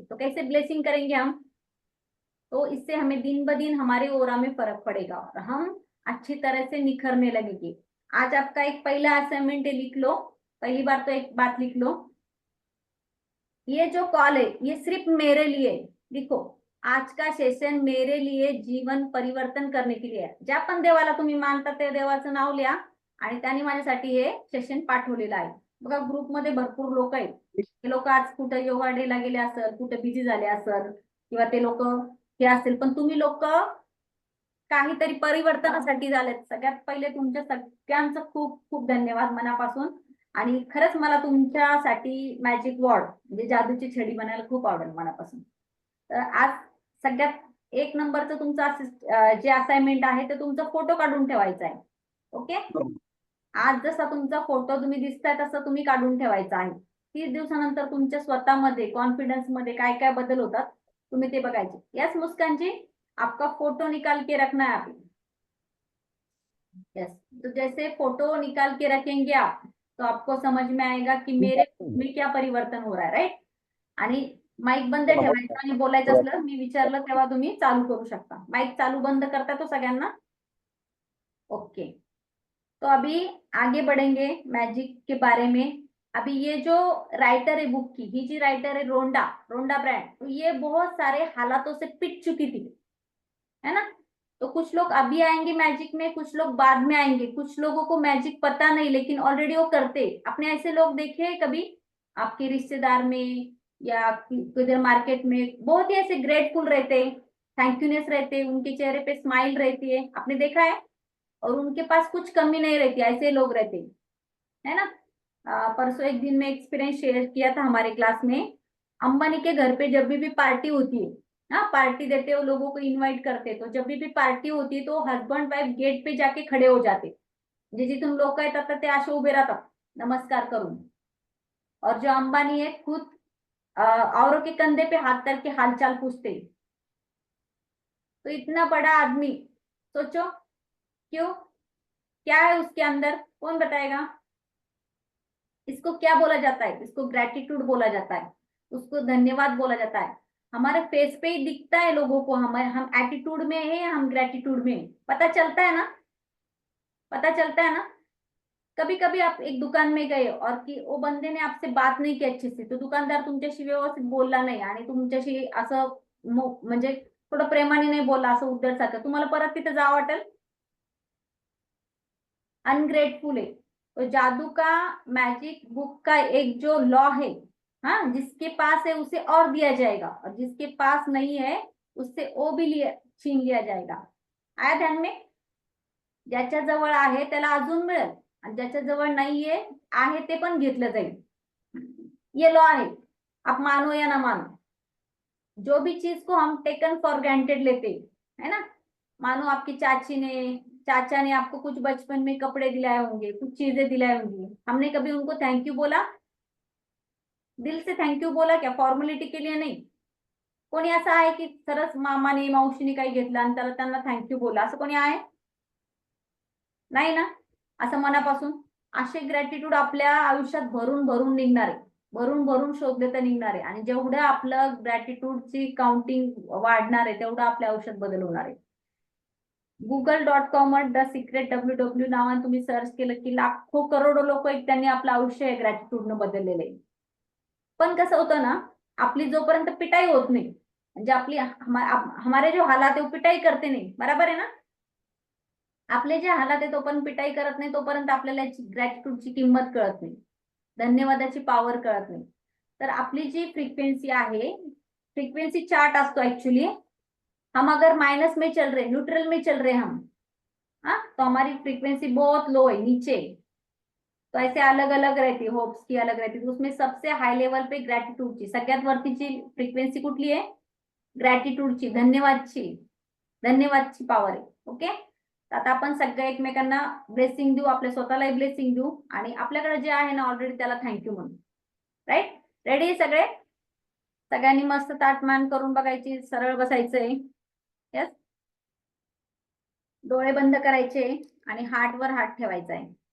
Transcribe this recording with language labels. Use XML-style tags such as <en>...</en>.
<hi>तो कैसे ब्लेसिंग करेंगे हम? तो इससे हमें दिन ब दिन हमारे ओरा में फर्क पड़ेगा और हम अच्छी तरह से निखरने लगेंगे। आज आपका एक पहला असाइनमेंट है, लिख लो। पहली बार तो एक बात लिख लो, ये जो कॉल है ये सिर्फ मेरे लिए, लिखो आज का सेशन मेरे लिए जीवन परिवर्तन करने के लिए आहे.</hi> <mr>ज्या पण देवाला तुम्ही मानता त्या देवाचं नाव लिहा आणि त्यांनी माझ्यासाठी हे सेशन पाठवलेलं आहे. बघा ग्रुपमध्ये भरपूर लोक आहेत, ते लोक आज कुठे योगा डेला गेले असेल, कुठे बिझी झाले असेल किंवा ते लोक हे असेल, पण तुम्ही लोक काहीतरी परिवर्तनासाठी झालेत. सगळ्यात पहिले तुमच्या सगळ्यांचं खूप खूप धन्यवाद मनापासून. आणि खरंच मला तुमच्यासाठी मॅजिक वॉर्ड म्हणजे जादूची छडी बनायला खूप आवडेल मनापासून. तर आज सगळ्यात एक नंबरचं तुमचं जे असाइनमेंट आहे ते तुमचा फोटो काढून ठेवायचा आहे. ओके, आज जसा तुमचा फोटो तुम्ही दिसताय तसं तुम्ही काढून ठेवायचा आहे. 30 दिवसानंतर तुमच्या स्वतःमध्ये कॉन्फिडन्स मध्ये काय काय बदल होतात तुम्ही ते बघायचे.</mr> <hi>यस मुस्कान जी, आपका फोटो निकाल के रखना है आप. यस, तो जैसे फोटो निकाल के रखेंगे आप तो आपको समझ में आएगा कि मेरे में क्या परिवर्तन हो रहा है, राइट.</hi> <mr>आणि माईक बंद ठेवायचं आणि बोलायचं असलं मी विचारलं तेव्हा तुम्ही चालू करू शकता. माईक चालू बंद करता तो सगळ्यांना.</mr> <hi>ओके, तो अभी आगे बढ़ेंगे मैजिक के बारे में. अभी ये जो राइटर है बुक की, ये जी राइटर है रोंडा ब्रांड, तो ये बहुत सारे हालातों से पिट चुकी थी, है ना. तो कुछ लोग अभी आएंगे मैजिक में, कुछ लोग बाद में आएंगे, कुछ लोगों को मैजिक पता नहीं लेकिन ऑलरेडी वो करते. आपने ऐसे लोग देखे कभी आपके रिश्तेदार में या किधर मार्केट में? बहुत ही ऐसे ग्रेटफुल रहते, थैंक्यूनेस रहते, उनके चेहरे पे स्माइल रहती है, आपने देखा है, और उनके पास कुछ कमी नहीं रहती. ऐसे लोग रहते, है ना. परसों एक दिन में एक्सपीरियंस शेयर किया था हमारे क्लास में. अंबानी के घर पे जब भी पार्टी होती है, हाँ पार्टी देते हो, लोगों को इनवाइट करते, तो जब भी पार्टी होती है तो हस्बैंड वाइफ गेट पे जाके खड़े हो जाते.</hi> <mr>जे जिथून लोक येतात ते असे उभे राहतात नमस्कार करून.</mr> <hi>और जो अंबानी है खुद औरों के कंधे पे हाथ करके हालचाल पूछते. तो इतना बड़ा आदमी, सोचो क्यों, क्या है उसके अंदर, कौन बताएगा? इसको क्या बोला जाता है? इसको ग्रेटिट्यूड बोला जाता है, उसको धन्यवाद बोला जाता है. हमारे फेस पे ही दिखता है लोगों को हम एटीट्यूड में है या हम ग्रेटिट्यूड में है. पता चलता है ना, पता चलता है ना. कभी कभी आप एक दुकान में गए और कि वो बंदे ने आपसे बात नहीं की अच्छे से,</hi> <mr>तो दुकानदार तुमच्याशी व्यवस्थित बोलला नाही आणि तुमच्याशी असं म्हणजे थोडं प्रेमाने नाही बोलला, असं उद्धट सारखं, तुम्हाला परत तिथे जावं वाटेल?</mr> <hi>अनग्रेटफुल है. तो जादू का मैजिक बुक का एक जो लॉ है, हाँ, जिसके पास है उसे और दिया जाएगा और जिसके पास नहीं है उससे वो भी छीन लिया जाएगा. आया ध्यान में?</hi> <mr>ज्याच्या जवळ आहे त्याला अजून मिळेल आणि ज्याच्या जवळ नाहीये आहे ते पण घेतलं जाईल.</mr> <hi>ये लॉ है, आप मानो या ना मानो. जो भी चीज को हम टेकन फॉर ग्रांटेड लेते है ना, मानो आपकी चाचा ने आपको कुछ बचपन में कपड़े दिलाए होंगे, कुछ चीजें दिलाई होंगी, हमने कभी उनको थैंक यू बोला? दिल से थैंक यू बोला क्या? फॉर्मॅलिटी के लिए नहीं.</hi> <mr>कोणी असं आहे की सरस मामाने मावशीने काही घेतलं आणि त्याला त्यांना थँक्यू बोला, असं कोणी आहे? नाही ना. असं मनापासून असे ग्रॅटिट्यूड आपल्या आयुष्यात भरून भरून निघणार आहे, भरून भरून शोधले तर निघणार आहे. आणि जेवढं आपलं ग्रॅटिट्यूडची काउंटिंग वाढणार आहे तेवढं आपल्या आयुष्यात बदल होणार आहे. google.com द सिक्रेट WW नावाने तुम्ही सर्च केलं की लाखो करोडो लोक एक त्यांनी आपलं आयुष्य ग्रॅटिट्यूडनं बदललेलं आहे. पण कसं होतं ना, आपली जोपर्यंत पिटाई होत नाही, म्हणजे आपली</mr> <hi>हमारे जो हालात है पिटाई करते</hi> <mr>नाही, बरोबर आहे ना. आपले जे हालात आहे तो पण पिटाई करत नाही तोपर्यंत आपल्याला ग्रॅटिट्यूडची किंमत कळत नाही, धन्यवादाची पॉवर कळत नाही. तर आपली जी फ्रिक्वेन्सी आहे, फ्रिक्वेन्सी चार्ट असतो ऍक्च्युअली.</mr> <hi>हम अगर माइनस में चल रहे, न्यूट्रल में चल रहे हम, हाँ, तो हमारी फ्रीक्वेंसी बहुत लो है, नीचे. तो ऐसे अलग अलग रहती है, होप्स की अलग रहती है. तो उसमें सबसे हाई लेवल पे</hi> <mr>ग्रॅटिट्यूडची सगळ्यात वरतीची फ्रिक्वेन्सी कुठली आहे? ग्रॅटिट्यूडची, धन्यवादची पॉवर आहे. ओके, आता आपण सगळे एकमेकांना ब्लेसिंग देऊ, आपल्या स्वतःलाही ब्लेसिंग देऊ आणि आपल्याकडे जे आहे ना ऑलरेडी त्याला थँक्यू म्हणू. राईट, रेडी सगळे? सगळ्यांनी मस्त ताठ मान करून बघायची, सरळ बसायचंय. यस, डोळे बंद करायचे आणि हार्टवर हात ठेवायचा आहे.</mr>